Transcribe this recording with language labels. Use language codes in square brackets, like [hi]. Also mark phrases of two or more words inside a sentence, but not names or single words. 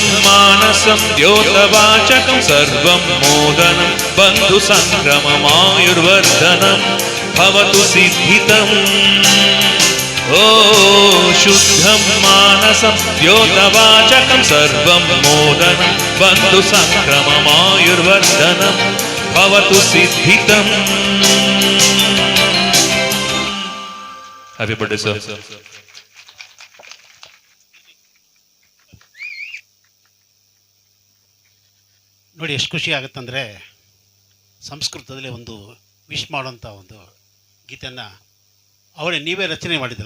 [sa] ಮಾನಸಂ ದ್ಯೋತವಾಚಕಂ ಸರ್ವಂ ಮೋದನಂ ಬಂಧು ಸಂಕ್ರಮಮಾಯುರ್ವರ್ಧನಂ ಭವತು ಸಿದ್ಧಿತಂ ಓ ಶುದ್ಧಂ ಮಾನಸಂ ದ್ಯೋತವಾಚಕಂ ಸರ್ವಂ ಮೋದನಂ ಬಂಧು ಸಂಕ್ರಮಮಾಯುರ್ವರ್ಧನಂ ಭವತು ಸಿದ್ಧಿತಂ. [en] Happy birthday sir. [kn] ನೋಡಿ ಎಷ್ಟು ಖುಷಿ ಆಗುತ್ತಂದರೆ ಸಂಸ್ಕೃತದಲ್ಲಿ ಒಂದು ವಿಶ್ ಮಾಡೋಂಥ ಒಂದು ಗೀತೆಯನ್ನು ಅವರೇ ನೀವೇ ರಚನೆ ಮಾಡಿದ್ದಲ್ಲ?